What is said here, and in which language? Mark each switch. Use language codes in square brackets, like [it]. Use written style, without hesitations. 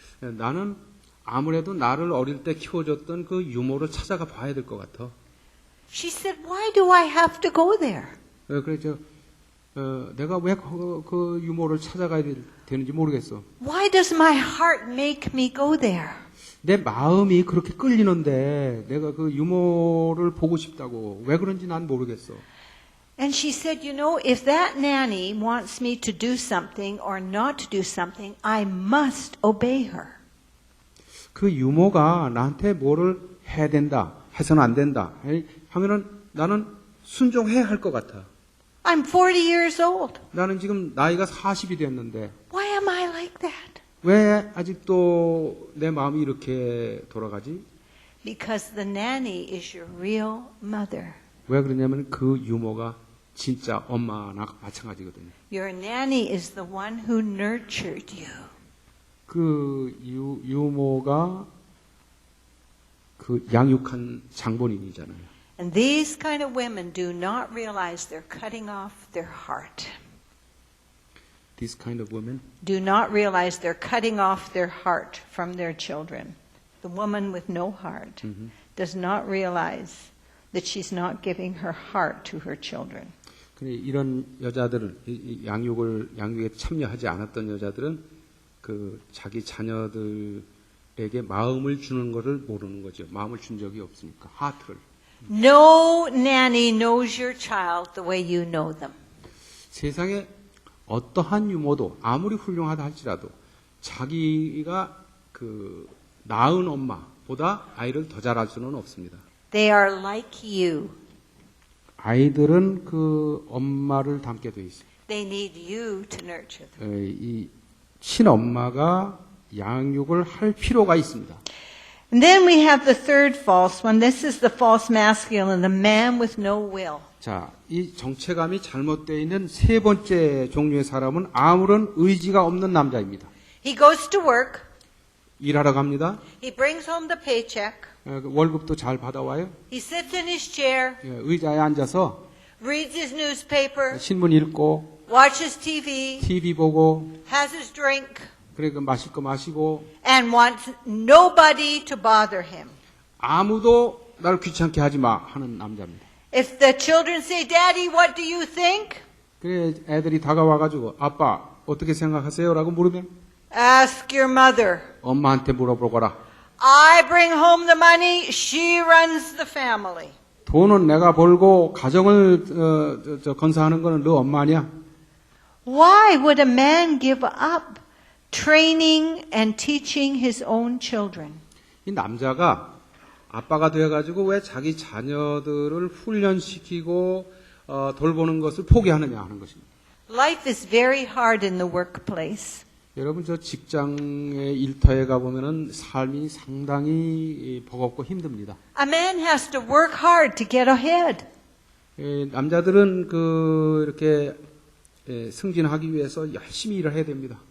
[ko] 나는 아무래도 나를 어릴 때 키워줬던 그 유모를 찾아가 봐야 될 것 같아. [en] She said, why do I have to go there? [ko] 그래서 내가 왜 그 유모를 찾아가야 되는지 모르겠어. [en] Why does my heart make me go there? [ko] 내 마음이 그렇게 끌리는데 내가 그 유모를 보고 싶다고 왜 그런지 난 모르겠어. [en] And she said, you know, if that nanny wants me to do something or not to do something, I must obey her. [ko] 그 유모가 나한테 뭐를 해야 된다, 해서는 안 된다 하면은 나는 순종해야 할 것 같아. [en] I'm 40 years old. [ko] 나는 지금 나이가 40이 됐는데 [en] Why am I like that? [ko] 왜 아직도 내 마음이 이렇게 돌아가지? [en] Because the nanny is your real mother. [ko] 왜 그러냐면 그 유모가 진짜 엄마나 마찬가지거든요. [en] Your nanny is the one who nurtured you. [ko] 그 유모가 그 양육한 장본인이잖아요. [en] And these kind of women do not realize they're cutting off their heart. This kind of women. Do not realize they're cutting off their heart from their children. The woman with no heart does not realize that she's not giving her heart to her children. [ko] 이런 여자들은 양육에 참여하지 않았던 여자들은 그 자기 자녀들에게 마음을 주는 것을 모르는 거죠. 마음을 준 적이 없으니까 하트를. [en] No nanny knows your child the way you know them. [ko] 세상에 어떠한 유모도 아무리 훌륭하다 할지라도 자기가 그 낳은 엄마보다 아이를 더 잘할 수는 없습니다. [en] They are like you. [ko] 아이들은 그 엄마를 닮게 돼 있어요. [en] They need you to nurture them. [ko] 이 친엄마가 양육을 할 필요가 있습니다. [en] And then we have the third false one. This is the false masculine, the man with no will. [ko] 자, 이 정체감이 잘못되어 있는 세 번째 종류의 사람은 아무런 의지가 없는 남자입니다. [en] He goes to work. [ko] 일하러 갑니다. [en] He brings home the paycheck. [ko] 월급도 잘 받아와요. [en] He sits in his chair, [ko] 의자에 앉아서 [en] reads his newspaper, [ko] 신문 읽고 [en] watches TV, [ko] TV 보고 [en] has his drink, [ko] 그리고 마실 거 마시고 [en] and wants nobody to bother him. [ko] 아무도 나를 귀찮게 하지 마 하는 남자입니다. [en] If the children say, Daddy, what do you think? [ko] 그래 애들이 다가와가지고 아빠 어떻게 생각하세요? 라고 물으면 [en] Ask your mother. [ko] 엄마한테 물어보거라. [en] I bring home the money, she runs the family. [ko] 돈은 내가 벌고 가정을 건사하는 거는 너 엄마 아니야? [en] Why would a man give up training and teaching his own children? [ko] 이 남자가 아빠가 돼가지고 왜 자기 자녀들을 훈련시키고 돌보는 것을 포기하느냐 하는 것입니다. [en] Life is very hard in the workplace. [ko] 여러분 저 직장의 일터에 가보면은 삶이 상당히 버겁고 힘듭니다. [en] A man has to work hard to get ahead. [ko] 남자들은 이렇게 승진하기 위해서 열심히 일을 해야 됩니다.